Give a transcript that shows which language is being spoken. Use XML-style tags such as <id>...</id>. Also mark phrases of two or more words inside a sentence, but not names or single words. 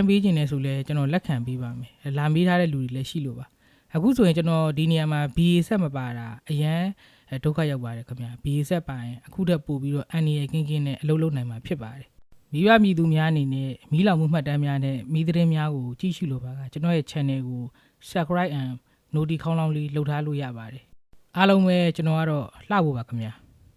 <my>ပေးခြင်းနဲ့ဆိုလဲကျွန်တော်လက်ခံပေးပါမယ်လာမေးထားတဲ့လူတွေလည်းရှိလို့ပါအခုဆိုရင်ကျွန်တော်ဒီနေရာမှာ BA ဆက်မပါတာအရန်ဒုက္ခရောက်ပါတယ်ခင်ဗျာ BA ဆက်ပါရင်အခုထပ်ပို့ပြီးတော့အန်နီရကင်းကင်းနဲ့အလုပ်လုပ်နိုင်မှာဖြစ်ပါတယ်မိဘပြည်သူများအနေနဲ့မီးလောင်မှုမှတ်တမ်းများနဲ့မီးသတင်းများကိုကြည့်ရှုလိုပါကကျွန်တော်ရဲ့ channel ကို</my> <en>subscribe and notification</en> <my>ခေါင်းလောင်းလေးလှုပ်ထားလို့ရပါတယ်အားလုံးပဲကျွန်တော်ကတော့လှဖို့ပါခင်ဗျာ</my>